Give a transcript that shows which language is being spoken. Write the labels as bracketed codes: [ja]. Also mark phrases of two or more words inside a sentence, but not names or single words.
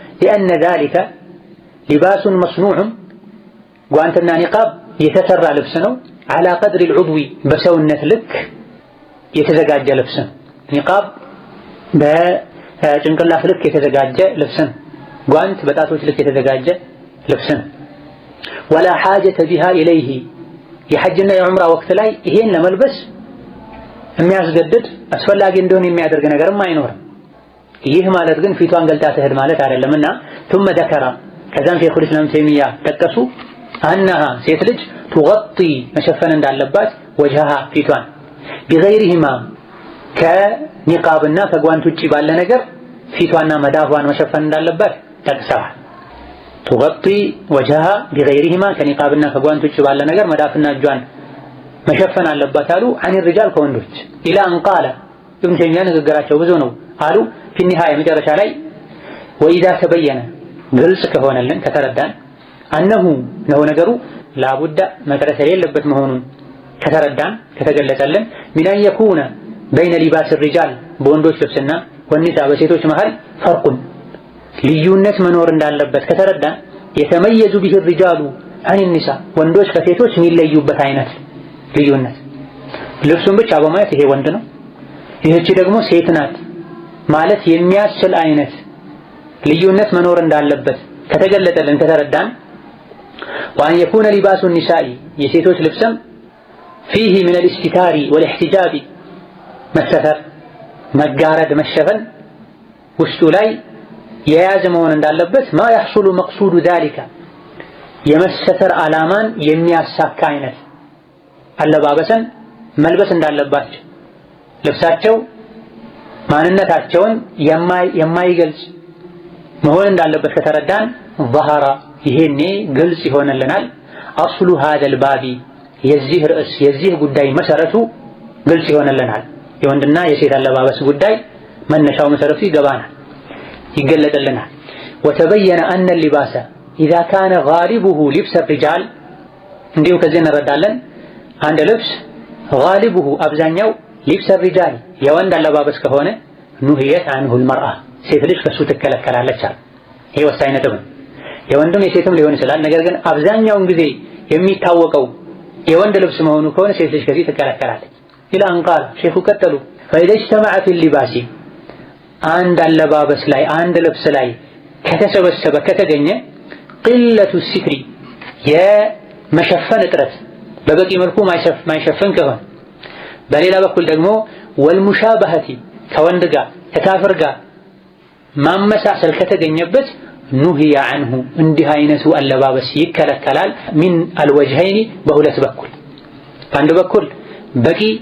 [ar] لأن ذلك لباس مصنوع [am] ጓንትና ኒቃብ የተሰራ ልብስ ነው። [ar] على قدر العضو [am] በሰውነት ልክ የተዘጋጀ ልብስ ነው። ኒቃብ በጭንቅላት ልክ የተዘጋጀ ልብስ ነው። ጓንት በጣቶች ልክ የተዘጋጀ ልብስ ነው። [ar] ولا حاجة بها إليه [am] የሐጅና የዑምራ ወቅት ላይ ይሄን ለመልበስ የሚያስገድድ አስፈላጊ እንደሆነ የሚያደርግ ነገርም አይኖርም። ይህ ማለት ግን ፊቷን ገልጣ ትሄድ ማለት አይደለምና [ar] ثم ذكر [am] ከዛም ሼኹል ኢስላም ተይሚያ ጠቀሱ አነሃ ሴት ልጅ ትغطي መሸፈን እንዳለባት ወጅሃ ፊቷን ቢገይሪሂማ ከኒቃብና ከጓንት ውጪ ባለ ነገር ፊቷና መዳፏን መሸፈን እንዳለባት ጠቅሰዋል። [ar] تغطي وجهها بغيرهما [am] ከኒቃብና ከጓንት ውጪ ባለ ነገር መዳፍና እጇን መሸፈን አለባት አሉ። [ar] عن الرجال [am] ከወንዶች [ar] إلى أن قال [am] ኢብኑ ተይሚያ ንግግራቸው ብዙ ነው አሉ። [ar] في النهاية [am] መጨረሻ ላይ [ar] وإذا تبين [am] ግልጽ ከሆነልን ከተረዳን አነሁ ነው ነገሩ ላቡዳ መድረስ የሌለበት መሆኑን ከተረዳን ከተገለጸልን [ar] من أن يكون بين لباس الرجال [am] በወንዶች ልብስና ወኒሳ በሴቶች መሃል ፈርቁን ልዩነት መኖር እንዳለበት ከተረዳን [ar] يتميز به الرجال عن النساء [am] ወንዶች ከሴቶች የሚለዩበት አይነት ልዩነት ልብሱን ብቻ በማየት ይሄ ወንድ ነው ይህች ደግሞ ሴት ናት ማለት የሚያስችል አይነት ልዩነት መኖር እንዳለበት ከተገለጠልን ከተረዳን [ar] وأن يكون لباس النساء [am] የሴቶች ልብስም [ar] فيه من الاستتار والاحتجاب [am] መሰተር መጋረድ መሸፈን ውስጡ ላይ የያዘ መሆን እንዳለበት [ar] ما يحصل مقصود ذلك [am] የመሰተር ዓላማን የሚያሳካ አይነት አለባበስን መልበስ እንዳለባቸው ልብሳቸው ማንነታቸውን የማይገልጽ መሆን እንዳለበት ከተረዳን ظهر ይሄኔ ግልጽ ይሆንልናል። [ar] أصل هذا الباب [am] የዚህ ርዕስ የዚህ ጉዳይ መሰረቱ ግልጽ ይሆንልናል። የወንድና የሴት አለባበስ ጉዳይ መነሻው መሰረቱ ይገባናል ይገለጥልናል። [ar] وتبين أن اللباس إذا كان غالبه لبس الرجال [am] እንዲሁ ከዚህ እንረዳለን አንድ ልብስ غالبه አብዛኛው [ar] لبس الرجال [am] የወንድ አለባበስ ከሆነ نهيت [ar] عنه المرأة [am] ሴት ልጅ ከሱ ትከለከላለች። ይሄ ወሳኝ ነጥብ ነው። የወንድም የሴትም ሊሆን ይችላል። ነገር ግን አብዛኛውን ጊዜ የሚታወቀው የወንድ ልብስ መሆኑ ከሆነ ሴት ልጅ ከዚህ ትከለከላለች። [ar] إلى أن قال [am] ሼኹ ቀጠሉ ፈኢዛ [ar] اجتمع في اللباس [am] አንድ አለባበስ ላይ አንድ ልብስ ላይ ከተሰበሰበ ከተገኘ [ar] قلة الستر [am] የመሸፈን እጥረት በበቂ መልኩ ማይሸፈን ከሆነ በሌላ በኩል ደግሞ ወልሙሻበሀቲ ከወንድ ጋር ከካፍር ጋር ማመሳሰል ከተገኘበት [ar] نهي عنه [am] እንዲህ አይነቱ አለባበስ ይከለከላል። [ar] من الوجهين [am] በሁለት በኩል በአንድ በኩል በቂ